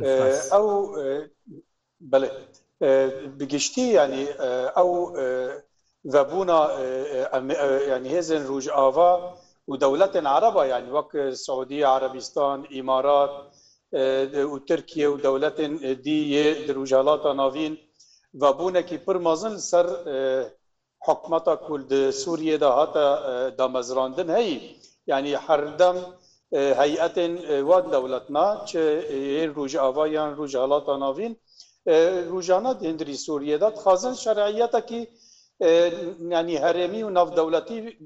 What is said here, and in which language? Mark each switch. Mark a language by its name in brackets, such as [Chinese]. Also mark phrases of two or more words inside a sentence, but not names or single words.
[Kurdish] ئەو بڵێ بگشتی ینی ئەو ڤەبوونا ینی هێزن ڕوژئاوا و دەولەتên عەرەبا ینی وەک سعودی عەرەبیستان ئیمارات و ترکیە و دەولەتên دییê di rûjalata navîn vebûnekî pir mezin ser حکومتا ku di Sûriyê de hate damezrandin heyî yani herdem heyetên wan dewletna çi yên rûjava yan rûjalata navîn rûjana hindirî Sûriyê de dixwazin şer'iyetekî yani herêmî û navdewletî